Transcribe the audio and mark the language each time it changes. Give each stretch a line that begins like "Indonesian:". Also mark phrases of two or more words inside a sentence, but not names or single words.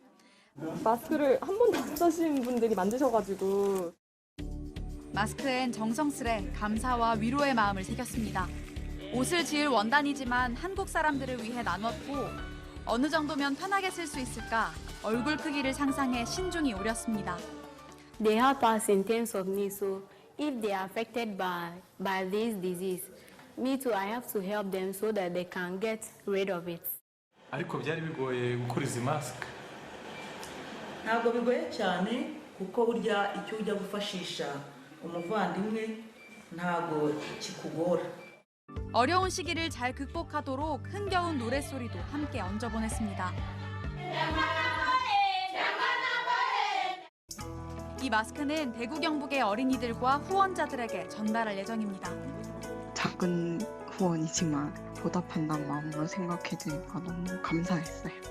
Korean: 마스크를 한 번도 안 써신 분들이 만드셔가지고 마스크엔 정성스레 감사와 위로의 마음을 새겼습니다. 옷을 지을 원단이지만 한국 사람들을 위해 나눴고 어느 정도면 편하게 쓸 수 있을까 얼굴 크기를 상상해 신중히 오렸습니다.
English: They help us in terms of need. So if they are affected by this disease, me too, I have to help them so that they can get rid of it.
Kinyarwanda: ariko byari bigoye gukora izi mask. ntabwo bigoye cyane kuko burya icyo ujya gufashisha umuvandimwe ntabwo kikugora.
Korean: 어려운 시기를 잘 극복하도록 흥겨운 노랫소리도 함께 얹어보냈습니다. 이 마스크는 대구 경북의 어린이들과 후원자들에게 전달할 예정입니다. 작은 후원이지만 보답한다는 마음으로 생각해주니까 너무 감사했어요.